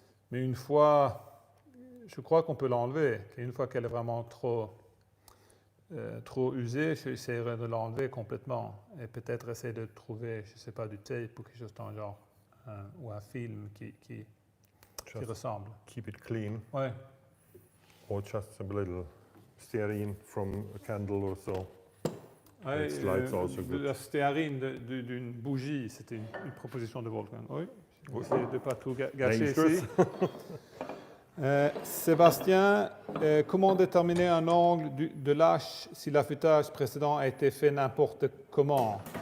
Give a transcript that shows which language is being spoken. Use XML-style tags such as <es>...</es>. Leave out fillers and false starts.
<fr>Mais une fois, je crois qu'on peut l'enlever. Une fois qu'elle est vraiment trop usée, j'essaierai de l'enlever complètement. Et peut-être essayer de trouver, je ne sais pas, du tape ou quelque chose dans le genre, ou un film qui ressemble.</fr> <en>Keep it clean.</en> <fr>Ouais.</fr> <en>Or just a little stearine from a candle or so.</en> <fr>Ouais,</fr> <en>also good.</en> <fr>La stéarine d'une bougie, c'était une proposition de Wolfgang. Oui. J'essaie de ne pas tout gâcher ici. Sébastien, comment déterminer un angle de l'hache si l'affûtage précédent a été fait n'importe comment?</fr>